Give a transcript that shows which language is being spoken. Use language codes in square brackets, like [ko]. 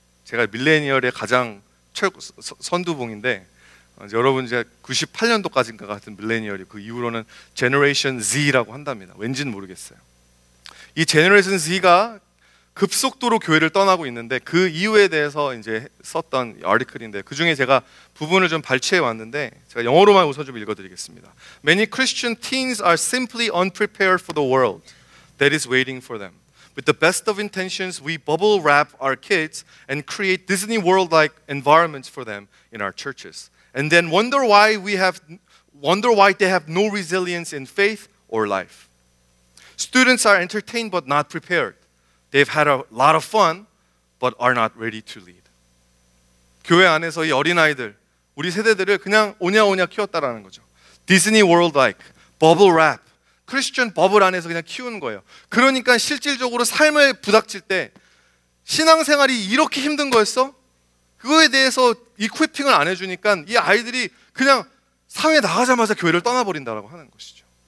[ko] 제가 밀레니얼의 가장 선두봉인데, 여러분 이제 98년도까지인가 같은 밀레니얼이, 그 이후로는 제너레이션 Z라고 한답니다. 왠지는 모르겠어요. 이 제너레이션 Z가 급속도로 교회를 떠나고 있는데, 그 이유에 대해서 이제 썼던 아티클인데, 그 중에 제가 부분을 좀 발췌해 왔는데 제가 영어로만 우선 좀 읽어드리겠습니다. [en] Many Christian teens are simply unprepared for the world that is waiting for them. With the best of intentions, we bubble wrap our kids and create Disney World-like environments for them in our churches, and then wonder why they have no resilience in faith or life. Students are entertained but not prepared. They've had a lot of fun but are not ready to lead. [ko] 교회 안에서 이 어린아이들, 우리 세대들을 그냥 오냐오냐 키웠다라는 거죠. [en] Disney World-like, bubble wrap, [ko] 크리스천 버블 안에서 그냥 키우는 거예요. 그러니까 실질적으로 삶을 부닥칠 때, 신앙생활이 이렇게 힘든 거였어? 그거에 대해서 이퀴핑을 안 해주니까 이 아이들이 그냥 사회에 나가자마자 교회를 떠나버린다라고 하는 것이죠.